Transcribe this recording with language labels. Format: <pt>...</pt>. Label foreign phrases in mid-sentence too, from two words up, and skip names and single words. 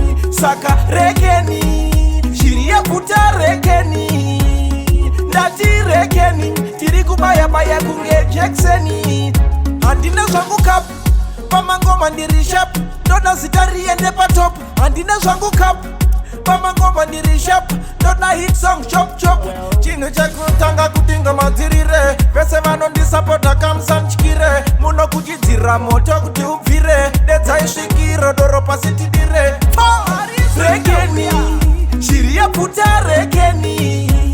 <sn>Saka rekeni, shiri yapfuta rekeni. Ndati rekeni, tiri kubaya-baya kunge jekiseni. Handina zvangu kapu, pama ngoma ndiri sharp, ndoda zita riende patop. Handina zvangu kapu, pama ngoma ndiri sharp, ndoda</sn> <en>hit song chop chop.</en> <sn>Chinhu chekutanga kuti ngoma dzirire, vese vanondisapota kamusandyire. Munokuchidzira moto kuti ubvire, dedzai svikiro doropa sitidire. Rekeni, shiri yapfuta rekeni.</sn>